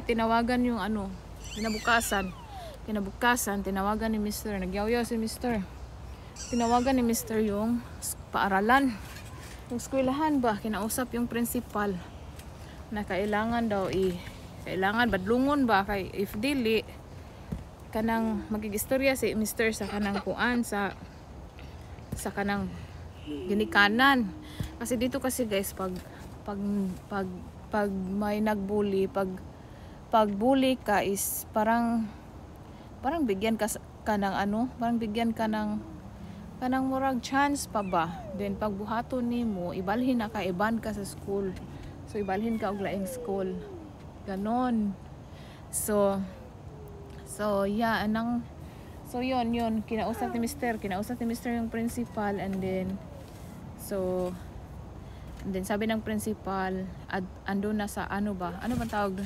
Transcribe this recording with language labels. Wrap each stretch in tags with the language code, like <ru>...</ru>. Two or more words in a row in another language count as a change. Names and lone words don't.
<tl>Tinawagan yung kinabukasan, tinawagan ni Mr. Nagyaw-yaw si Mr. Tinawagan ni Mr. yung paaralan. Yung eskwelahan ba? Kinausap yung principal. Na kailangan daw kailangan</tl> <ceb>badlungon ba? Kay if dili, kanang magigistorya si Mr. sa kanang kuan sa kanang ginikanan.</ceb> <tl>Kasi dito kasi guys pag may nagbully, pag bully ka is parang bigyan ka kanang parang bigyan ka ng</tl> <ceb>kanang murag chance pa ba. Then pag buhaton nimo, ibalhin na ka, iban ka sa school. So ibalhin ka og laing school.</ceb> <tl>Ganon.</tl> <en>So yeah,</en> <tl>so yun kinausap ni Mr. yung principal. And then sabi ng principal, ando na sa ano bang tawag doon?</tl>